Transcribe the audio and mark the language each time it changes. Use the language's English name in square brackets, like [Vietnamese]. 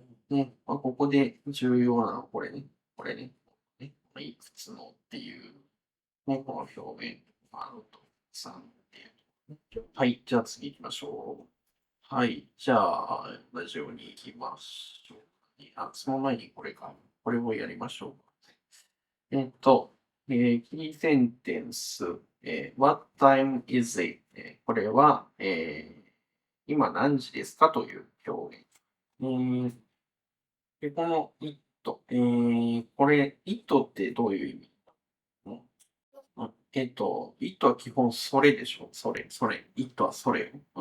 [Japanese] ね、ここで重要なのはこれね。いくつのっていう、ね、この表現。 3っていう。はい。じゃあ次行きましょう。はい。じゃあ、ラジオに行きましょう。その前にこれをやりましょう。 [English] キーセンテンス、What time is it? [Japanese] これは、今何時ですかという表現。で、この it、これ it ってどういう意味？ it は基本それでしょ。それ。it はそれ。